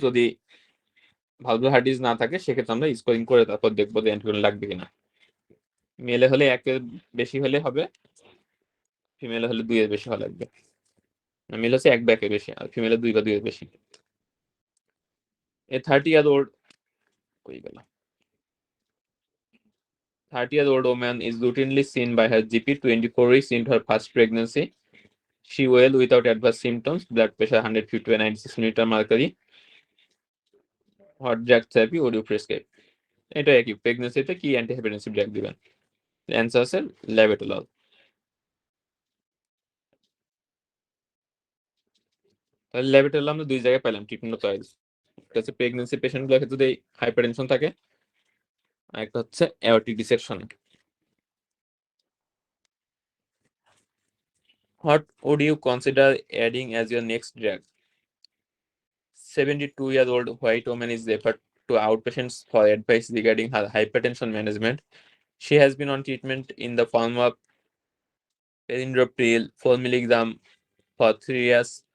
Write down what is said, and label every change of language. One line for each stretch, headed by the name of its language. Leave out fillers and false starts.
Bangla: যদি valvular heart disease না থাকে সেক্ষেত্রে আমরা স্কোরিং করে তারপর দেখবো যে অ্যান্টিকোয়াগুলেন্ট লাগবে কিনা। মেলে হলে 1-এর বেশি হলে হবে, ফিমেলে হলে 2-এর বেশি হওয়া লাগবে। মেল হচ্ছে 1 বা 1-এর বেশি, আর ফিমেলে 2 বা 2-এর বেশি।
English: A 30-year-old,
Bangla: কই গেল?
English: 30-year-old woman is routinely seen by her GP 24 weeks into her first pregnancy. She well without adverse symptoms, blood pressure 150 by 96 millimeter mercury. What drug therapy would you prescribe?
Bangla: এটা একই, প্রেগনেন্সিতে কি antihypertensive drug দিবেন? Answer আছে ল্যাবেটোলল। তাহলে ল্যাবেটোলল আমরা 2 জায়গায় পেলাম treatment choice. একটা হচ্ছে প্রেগনেন্সি পেশেন্টগুলোর ক্ষেত্রে যদি হাইপারটেনশন থাকে, আর একটা হচ্ছে aortic dissection.
English: What would you consider adding as your next drug? 72-year-old white woman is referred to outpatients for advice regarding her hypertension management. She has been on treatment in the form of perindopril 4 milligram for 3 years.